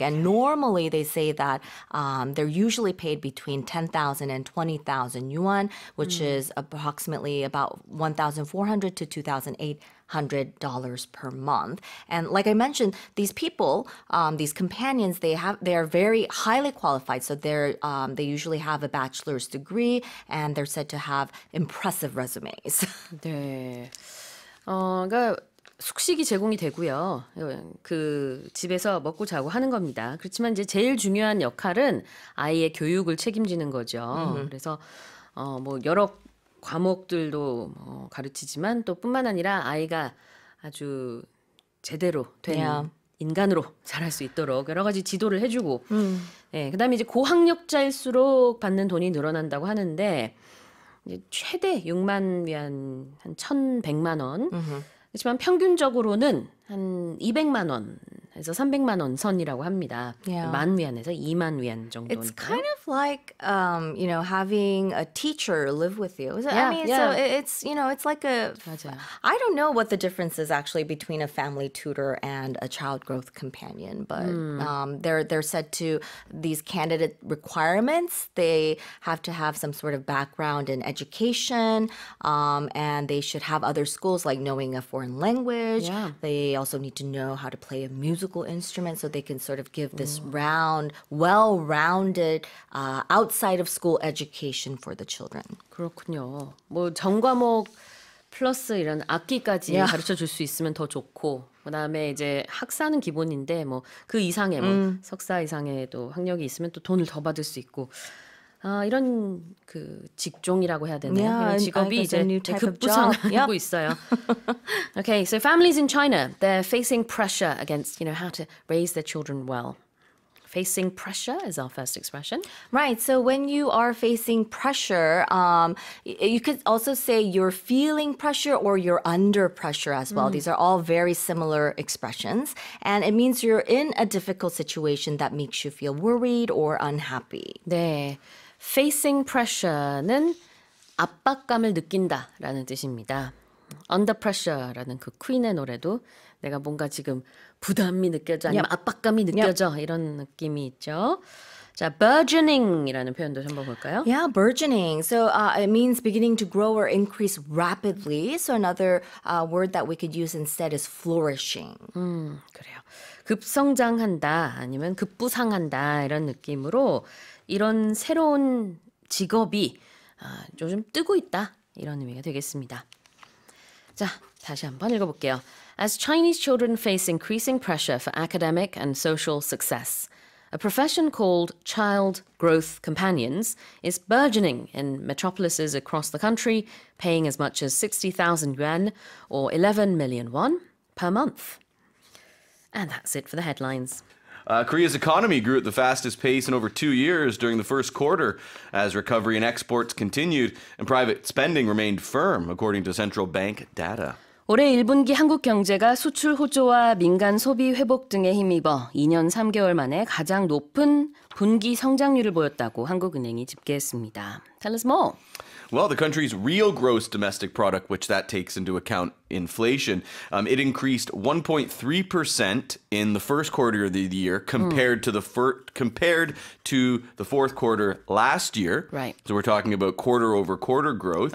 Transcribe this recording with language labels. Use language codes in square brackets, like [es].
[en] And normally they say that they're usually paid between 10,000 and 20,000 yuan, which is approximately about 1,400 to 2,800 per month. And like I mentioned, these people, these companions, they are very highly qualified. So they usually have a bachelor's degree and they're said to have impressive resumes. [ko] 네. 그러니까 숙식이 제공이 되고요. 그 집에서 먹고 자고 하는 겁니다. 그렇지만 이제 제일 중요한 역할은 아이의 교육을 책임지는 거죠. 그래서 뭐 여러 과목들도 가르치지만 또 뿐만 아니라 아이가 아주 제대로 된 [en] Yeah. [ko] 인간으로 자랄 수 있도록 여러 가지 지도를 해주고, 예, 그다음에 이제 고학력자일수록 받는 돈이 늘어난다고 하는데 이제 최대 6만 위안 한 1,100만 원. 그렇지만 평균적으로는 한 200만 원에서 300만 원 선이라고 합니다. [en] Yeah. [ko] 만 위안에서 2만 위안 정도니까. [en] It's kind of like, having a teacher live with you. Yeah, I mean, yeah. so it's, it's like [ko] 맞아요. [en] I don't know what the difference is actually between a family tutor and a child growth companion, but they're said to, these candidate requirements, they have to have some sort of background in education, and they should have other skills like knowing a foreign language. Yeah. They also need to know how to play a musical instrument so they can sort of give this well-rounded outside of school education for the children. [ko] 그렇군요. 뭐 전과목 플러스 이런 악기까지 [en] Yeah. [ko] 가르쳐 줄 수 있으면 더 좋고, 그다음에 이제 학사는 기본인데 뭐 그 이상의 뭐 석사 이상의도 학력이 있으면 또 돈을 더 받을 수 있고. 이런 그 직종이라고 해야 되나요? [en] Yeah, [ko] 이런 [en] I [ko] 직업이 [en] guess a [ko] 이제 [en] new type of job. [ko] 급부상하고 있어요. [en] Okay, so families in China, they're facing pressure against, how to raise their children well. Facing pressure is our first expression. Right. So when you are facing pressure, you could also say you're feeling pressure or you're under pressure as well. These are all very similar expressions. And it means you're in a difficult situation that makes you feel worried or unhappy. [ko] 네, facing pressure는 압박감을 느낀다라는 뜻입니다. Under pressure라는 그 퀸의 노래도 내가 뭔가 지금 부담이 느껴져 아니면 압박감이 느껴져 이런 느낌이 있죠. 자, burgeoning이라는 표현도 한번 볼까요? [en] Yeah, burgeoning. So it means beginning to grow or increase rapidly. So another word that we could use instead is flourishing. [ko] 그래요. 급성장한다 아니면 급부상한다 이런 느낌으로 이런 새로운 직업이 요즘 뜨고 있다 이런 의미가 되겠습니다. 자, 다시 한번 읽어볼게요. [en] As Chinese children face increasing pressure for academic and social success, a profession called child growth companions is burgeoning in metropolises across the country, paying as much as 60,000 yuan or 11 million won per month. And that's it for the headlines. Korea's economy grew at the fastest pace in over 2 years during the first quarter as recovery in exports continued and private spending remained firm, according to central bank data. [ko] 올해 1분기 한국 경제가 수출 호조와 민간 소비 회복 등에 힘입어 2년 3개월 만에 가장 높은 분기 성장률을 보였다고 한국은행이 집계했습니다. [en] Tell us more. Well, the country's real gross domestic product, which that takes into account inflation, it increased 1.3% in the first quarter of the year compared to the fourth quarter last year. Right. So we're talking about quarter over quarter growth.